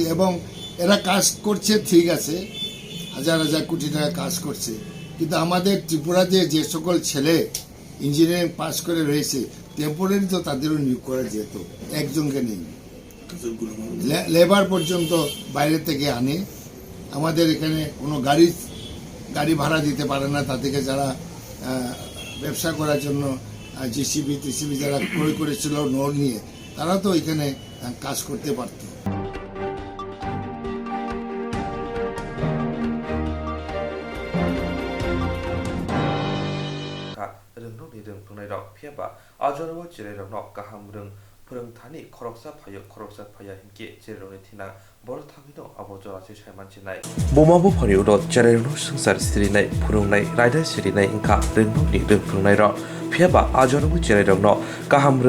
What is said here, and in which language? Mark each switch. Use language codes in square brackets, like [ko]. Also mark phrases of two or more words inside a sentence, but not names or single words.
[bn] এবং এরা কাজ করছে ঠিক আছে, হাজার হাজার কোটি টাকা কাজ করছে, কিন্তু আমাদের ত্রিপুরাতে যে সকল ছেলে ইঞ্জিনিয়ারিং পাস করে রয়েছে, টেম্পোরারি তো তাদেরও নিয়োগ করা যেত, একজনকে নেই, লেবার পর্যন্ত বাইরে থেকে আনে। আমাদের এখানে কোনো গাড়ি ভাড়া দিতে পারে না, তাদেরকে যারা ব্যবসা করার জন্য জিসিবি টিসিবি যারা ক্রয় করেছিল লোন নিয়ে, তারা তো এখানে কাজ করতে পারত। [brx] फोरोंथानि खरकसा फाया हिंके जेरेरनि थिना बर थामिनो आबजरासि सायमानसिनाय बमाबो फरिउद जेरेरनो संसार सिरिनाय फुरुंनाय रायदा सिरिनाय इंखा रोंनोनि रोंफुंनाय र फियाबा आजरबो जेरेरनो गाहाम रों